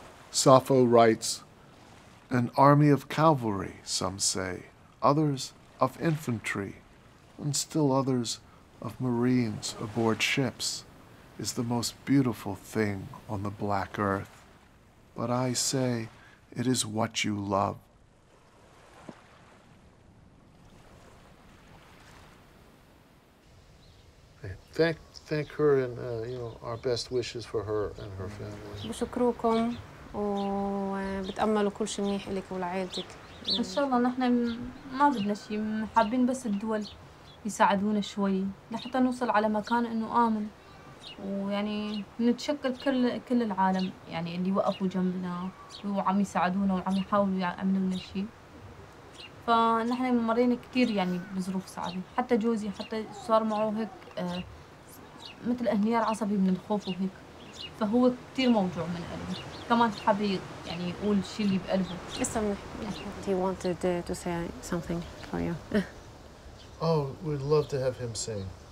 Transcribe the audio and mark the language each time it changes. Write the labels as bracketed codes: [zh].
[en] Sappho writes, an army of cavalry, some say, others of infantry, and still others of marines aboard ships, is the most beautiful thing on the black earth. But I say, it is what you love. Thank her and our best wishes for her and her family. [ar] بشكركم وبتأملوا كل شيء منيح لك ولعائلتك. إن شاء الله نحن ما بدنا شيء، حابين بس الدول يساعدونا شوي لحتى نوصل على مكان إنه آمن، ويعني نتشكر كل العالم يعني اللي وقفوا جنبنا وعم يساعدونا وعم يحاولوا يعملوا لنا شيء. فنحن مرينا كثير يعني بظروف صعبة، حتى جوزي حتى صار معه هيك مثل انهيار عصبي من الخوف وهيك، فهو كثير موجوع من قلبه، كمان حابب يعني يقول الشيء اللي بقلبه. [en] He wanted to say something for you. Oh, we'd love to have him sing.